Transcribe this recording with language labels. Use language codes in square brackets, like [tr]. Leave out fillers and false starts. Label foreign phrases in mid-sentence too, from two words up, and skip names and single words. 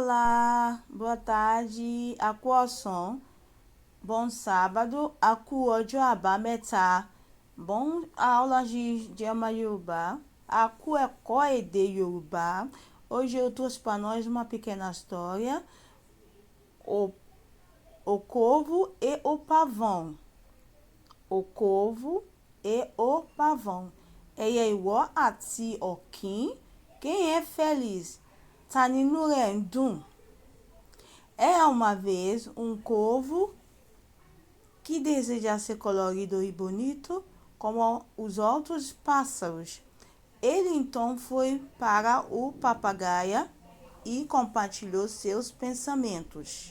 [pt] Olá, boa tarde, [yo] a kú ọ̀sán, [pt] bom sábado, [yo] a kú ọjọ́ àbámẹ́ta, [pt] bom aula de idioma Yorùbá, [yo] a kú ẹ̀kọ́ èdè Yorùbá. [pt] Hoje eu trouxe para nós uma pequena história, o corvo e o pavão. O corvo e o pavão. [yo] Ẹyẹ ìwọ àti ọ̀kín, [pt] quem é feliz? [yo] Tá nínú rẹ̀ ń dùn. [pt] Era uma vez um corvo que deseja ser colorido e bonito como os outros pássaros. Ele então foi para o papagaio e compartilhou seus pensamentos.